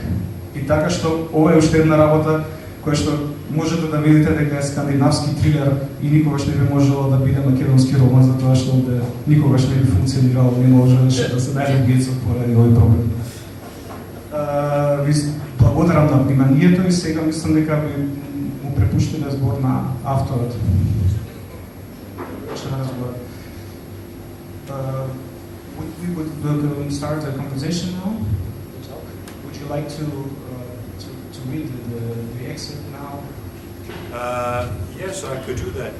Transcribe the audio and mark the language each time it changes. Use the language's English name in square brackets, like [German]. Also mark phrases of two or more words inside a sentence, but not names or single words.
[Macedonian] И така што ова е уште една работа која што можете да видите дека е скандинавски трилер и никогаш не би можело да биде македонски роман, затоа што никогаш не би функционирало, не можеше да се најде убиецот поради овој проблем. Ви благодарам на вниманието и сега мислам дека би му препуштиле збор на авторот. [English] We would start a conversation now. Would you like to read the excerpt now? Yes, I could do that.